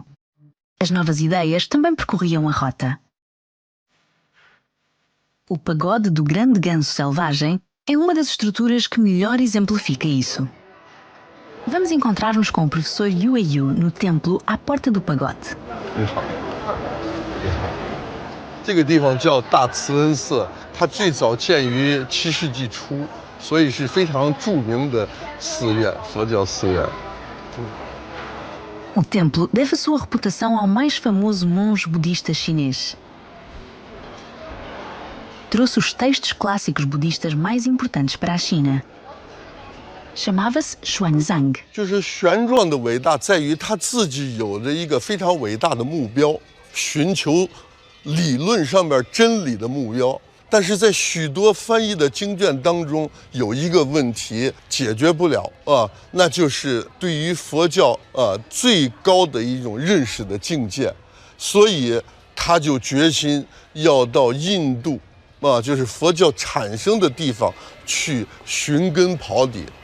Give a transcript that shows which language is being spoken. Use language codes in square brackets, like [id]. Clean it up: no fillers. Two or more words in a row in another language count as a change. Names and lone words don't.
[pt] As novas ideias também percorriam a rota. O pagode do Grande Ganso Selvagem é uma das estruturas que melhor exemplifica isso. Vamos encontrar-nos com o professor Yue Yu no templo à porta do pagode. [zh] 这个地方叫大慈恩寺，它最早建于7世纪初，所以是非常著名的寺院，佛教寺院。 [pt] O templo deve a sua reputação ao mais famoso monge budista chinês. Trouxe os textos clássicos budistas mais importantes para a China. Chamava-se Xuanzang. [zh] 就是玄奘的伟大在于他自己有着一个非常伟大的目标，寻求理论上面真理的目标。但是在许多翻译的经卷当中，有一个问题解决不了啊，那就是对于佛教最高的一种认识的境界，所以他就决心要到印度啊，就是佛教产生的地方去寻根刨底。